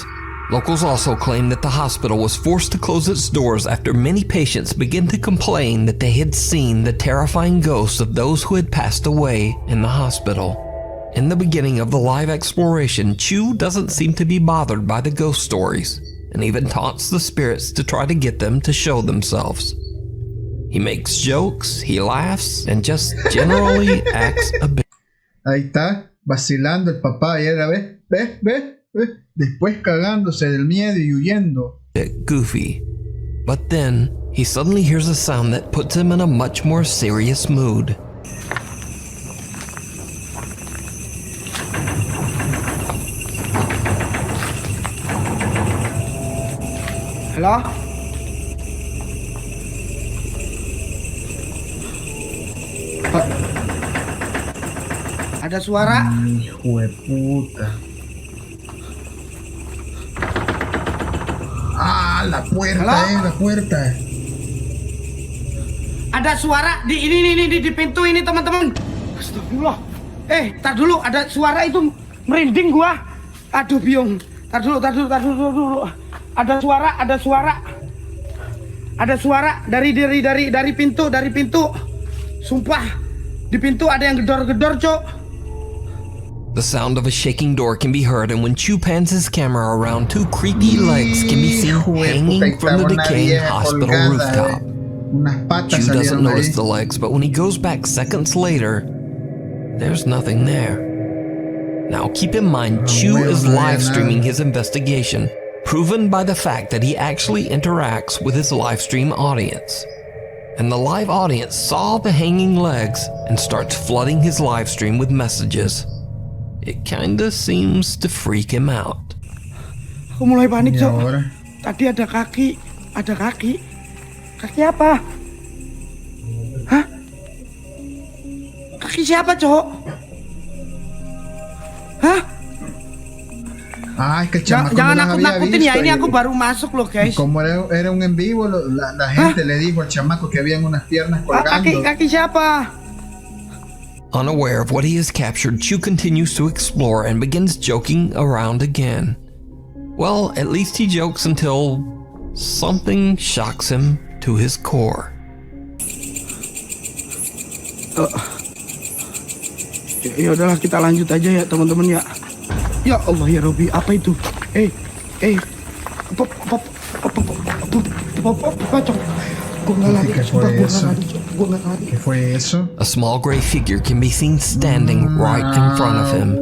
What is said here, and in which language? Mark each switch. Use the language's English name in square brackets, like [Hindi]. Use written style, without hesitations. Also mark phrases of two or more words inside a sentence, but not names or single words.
[English] Locals also claim that the hospital was forced to close its doors after many patients began to complain that they had seen the terrifying ghosts of those who had passed away in the hospital. In the beginning of the live exploration, Chu doesn't seem to be bothered by the ghost stories, and even taunts the spirits to try to get them to show themselves. He makes jokes, he laughs, and just generally acts a bit. [Spanish] Ahí está, vacilando el papá, y era, ¿ves? Después cagándose del miedo y huyendo. [English] Goofy. But then, he suddenly hears a sound that puts him in a much more serious mood. [Indonesian] Halo? Ada suara? [Spanish] Hijo de puta. Ah, la puerta, la puerta. [Indonesian] Ada suara di ini di pintu ini, teman-teman. Astagfirullah. Tar dulu, ada suara itu merinding gua. Aduh, biung. Tar dulu. Ada suara. Ada suara dari pintu. Sumpah, di pintu ada yang gedor-gedor, Cok. [English] The sound of a shaking door can be heard, and when Chu pans his camera around, 2 creepy legs can be seen hanging from the decaying hospital rooftop. Chu doesn't notice the legs, but when he goes back seconds later, there's nothing there. Now keep in mind, Chu is live streaming his investigation, proven by the fact that he actually interacts with his live stream audience. And the live audience saw the hanging legs and starts flooding his live stream with messages. It kinda seems to freak him out. [Indonesian] Aku mulai panik, Cok. Tadi ada kaki. Kaki apa? Hah? Kaki siapa, Cok? Hah? Ay, jangan nakut-nakutin ya, ini aku baru masuk loh, guys. [Spanish] Como era un en vivo, la gente le dijo al chamaco que habían unas piernas colgando. [Indonesian] Kaki siapa? [English] Unaware of what he has captured, Chu continues to explore and begins joking around again. Well, at least he jokes until something shocks him to his core. [Indonesian] Ya udahlah, kita lanjut aja ya, teman-teman ya. [Arabic] يا الله يا ربي, [Indonesian] apa itu? [English] A small gray figure can be seen standing right in front of him.